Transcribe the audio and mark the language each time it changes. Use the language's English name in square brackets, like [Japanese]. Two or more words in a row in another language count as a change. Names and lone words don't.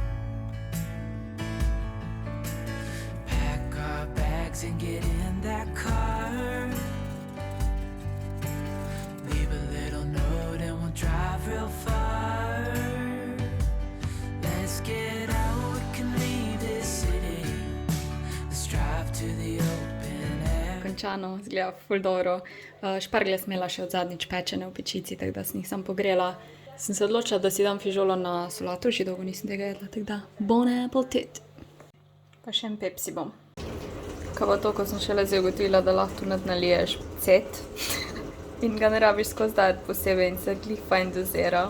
[English] Pack our bags and get in that car. Leave a little note and we'll drive real far. Get out, we can leave this city. Let's drive to the open air. [Slovenian] Končano, zgleda ful dobro. Šparglje sem imela še od zadnjič pečene v pečici, tako da sem jih sam pogrela. sem se odločila, da si dam fižolo na solato, že dolgo nisem tega jedla, tako da [French] bon appetit. [Slovenian] Pa še en Pepsi bom. Kaj pa to, ko sem šele zdaj ugotovila, da lahko tu naliješ cet in ga ne rabiš skozi dati posebej in se glih fajn dozira.